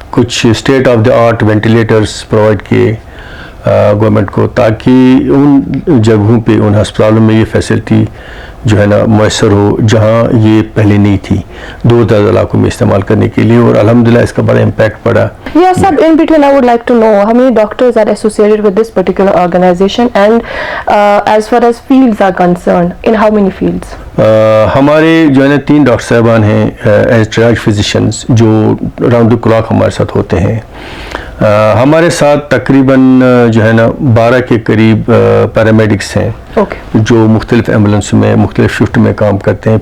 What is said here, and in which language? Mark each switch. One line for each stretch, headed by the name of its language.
Urdu: کچھ
English: state of the art
Urdu: ventilators provide کیے government کو تاکہ ان جگہوں پہ ان ہسپتالوں میں یہ فیسلٹی جو ہے نا میسر ہو جہاں یہ پہلے نہیں تھی, دور دراز علاقوں میں استعمال کرنے کے لیے. اور الحمدللہ اس کا بڑا امپیکٹ پڑا.
English: Yes, sir, in between I would like to know how many doctors are associated with this particular organization and as far as fields are concerned, in how many fields?
Urdu: ہمارے جو ہے نا 3 ڈاکٹر صاحبان ہیں as ٹریج فزیشینز جو
English: round the clock
Urdu: ہمارے ساتھ ہوتے ہیں. ہمارے ساتھ تقریباً جو ہے نا 12 کے قریب پیرامیڈکس ہیں جو مختلف ایمبولینس میں مختلف شفٹ میں کام کرتے ہیں.